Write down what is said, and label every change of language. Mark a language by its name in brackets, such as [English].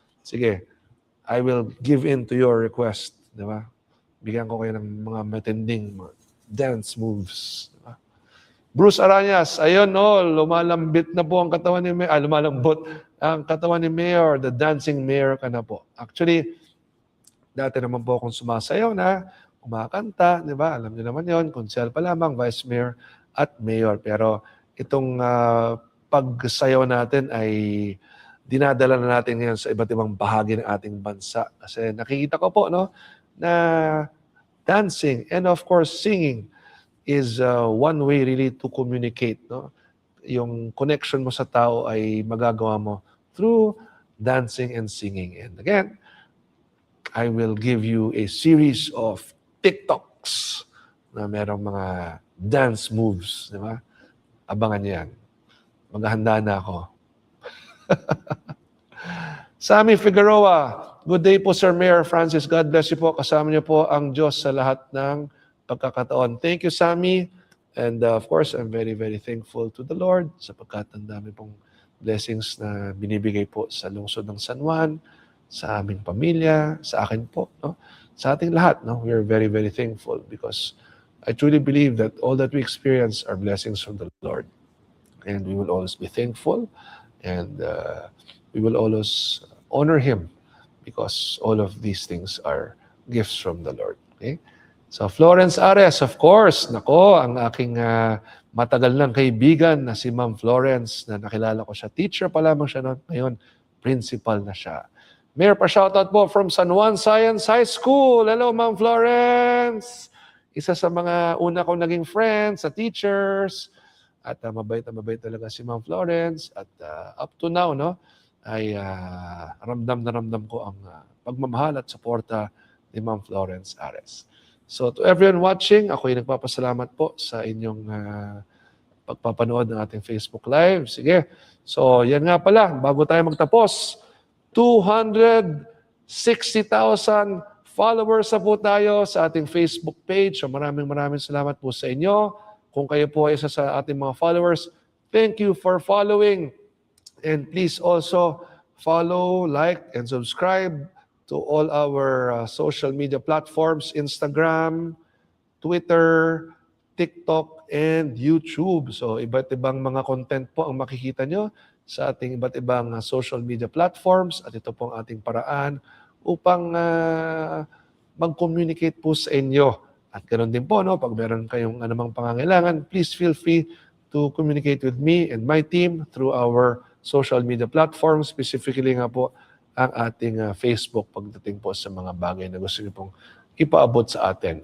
[Filipino] Sige, [English] I will give in to your request. [Filipino] Di ba? Bigyan ko kayo ng mga matinding dance moves. Di ba? Bruce Aranyas, ayun, lumalambit na po ang katawan ni Mayor. Lumalambot ang katawan ni Mayor. [English] The dancing Mayor [Filipino] ka na po. Actually, dati naman po akong sumasayaw na, kumakanta, di ba? Alam niyo naman yon, konsel pa lamang, Vice Mayor at Mayor. Pero itong pagsayaw natin ay dinadala na natin ngayon sa iba't ibang bahagi ng ating bansa. Kasi nakikita ko po, na [English] dancing and of course singing is one way really to communicate. [Filipino] Yung connection mo sa tao ay magagawa mo [English] through dancing and singing. And again, I will give you a series of TikToks [Filipino] na merong mga dance moves. [English] Di ba? [Filipino] Abangan niyo yan. Maghahanda na ako. [English] Sammy Figueroa, good day po Sir Mayor Francis. God bless you po. [Filipino] Kasama niyo po ang Diyos sa lahat ng pagkakataon. [English] Thank you, Sammy. And of course, I'm very, very thankful to the Lord [Filipino] sapagkat ang dami pong blessings na binibigay po sa lungsod ng San Juan, sa aming pamilya, sa akin po, sa ating lahat. [English] We are very, very thankful because I truly believe that all that we experience are blessings from the Lord. And we will always be thankful and we will always honor Him because all of these things are gifts from the Lord. Okay? [Filipino] So Florence Ares, of course, ang aking matagal ng kaibigan na si Ma'am Florence na nakilala ko siya. Teacher pa lamang siya noon. Ngayon, principal na siya. [English] Mayor, pa-shoutout po from San Juan Science High School. Hello, Ma'am Florence. [Filipino] Isa sa mga una kong naging friends, sa teachers. At mabait na mabait talaga si Ma'am Florence. At up to now, ay ramdam na ramdam ko ang pagmamahal at suporta ni Ma'am Florence Ares. [English] So to everyone watching, [Filipino] ako'y nagpapasalamat po sa inyong pagpapanood ng ating Facebook Live. Sige. So yan nga pala, bago tayo magtapos, 200 60,000 followers na po tayo sa ating Facebook page. So maraming salamat po sa inyo. Kung kayo po ay isa sa ating mga followers, [English] thank you for following. And please also follow, like, and subscribe to all our social media platforms, Instagram, Twitter, TikTok, and YouTube. [Filipino] So iba't ibang mga content po ang makikita nyo sa ating iba't ibang social media platforms. At ito po ang ating paraan upang mag-communicate po sa inyo. At ganoon din po, no, pag meron kayong anumang pangangailangan, [English] please feel free to communicate with me and my team through our social media platforms, [Filipino] specifically nga po ang ating Facebook pagdating po sa mga bagay na gusto niyo pong ipaabot sa atin.